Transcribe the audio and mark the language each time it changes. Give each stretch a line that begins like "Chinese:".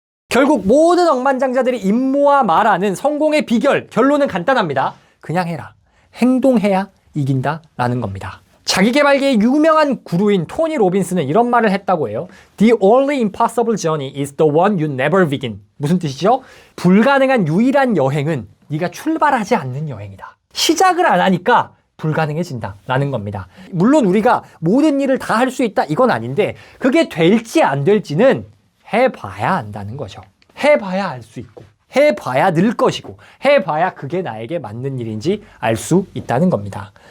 Korean: 결국 모든 억만장자들이 임모아 말하는 성공의 비결, 결론은 간단합니다. 그냥 해라. 행동해야 이긴다 라는 겁니다. 자기계발계의 유명한 구루인 토니 로빈스는 이런 말을 했다고 해요.
English: The only impossible journey is the one you never begin.
Korean: 무슨 뜻이죠? 불가능한 유일한 여행은 네가 출발하지 않는 여행이다. 시작을 안 하니까 불가능해진다 라는 겁니다. 물론 우리가 모든 일을 다 할 수 있다 이건 아닌데 그게 될지 안 될지는 해봐야 안다는 거죠. 해봐야 알 수 있고 해봐야 늘 것이고 해봐야 그게 나에게 맞는 일인지 알 수 있다는 겁니다.